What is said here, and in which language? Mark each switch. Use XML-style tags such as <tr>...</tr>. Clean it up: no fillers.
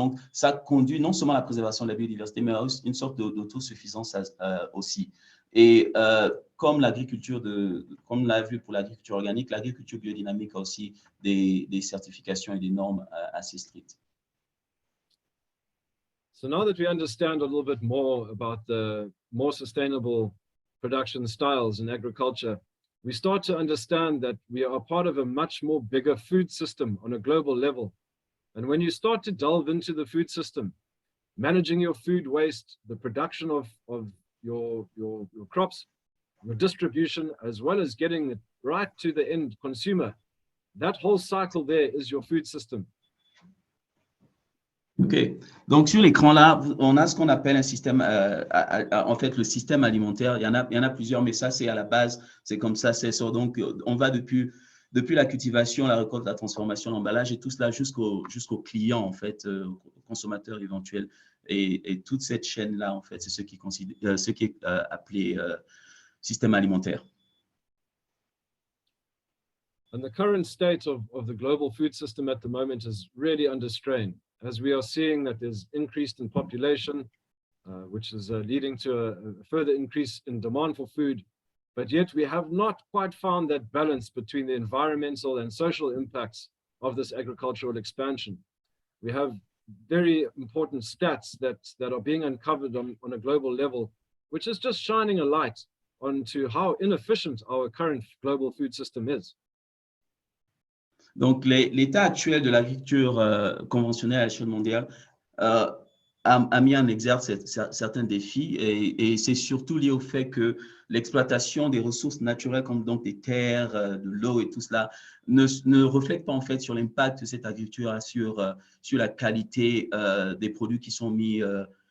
<fr>Donc, ça conduit non seulement à la préservation de la biodiversité, mais à une sorte d'autosuffisance aussi. Et comme comme on l'a vu pour l'agriculture organique, l'agriculture biodynamique a aussi des certifications et des normes assez strictes.</fr> <en>So now that we understand a little bit more about the more sustainable production styles in agriculture, we start to understand that we are part of a much more bigger food system on a global level. And when you start to delve into the food system, managing your food waste, the production of your crops, your distribution, as well as getting it right to the end consumer, that whole cycle there is your food system. OK.</en> <fr>Donc, sur l'écran là, on a ce qu'on appelle un système, en fait, le système alimentaire. Il y en a plusieurs, mais ça, c'est à la base, c'est comme ça, c'est ça. Donc, on va depuis la cultivation, la récolte, la transformation, l'emballage et tout cela jusqu'au client, en fait, au consommateur éventuel. Et toute cette chaîne-là, en fait, c'est ce qui est appelé système alimentaire.</fr> <en>And the current state of the global food system at the moment is really under strain, as we are seeing that there's increased in population, which is leading to a further increase in demand for food. But yet we have not quite found that balance between the environmental and social impacts of this agricultural expansion. We have very important stats that are being uncovered on a global level, which is just shining a light onto how inefficient our current global food system is.</en> <fr>Donc, l'état actuel de l'agriculture conventionnelle à l'échelle mondiale a mis en exergue certains défis et c'est surtout lié au fait que l'exploitation des ressources naturelles comme donc des terres, de l'eau et tout cela ne reflète pas en fait sur l'impact de cette agriculture sur la qualité des produits qui sont mis à</fr>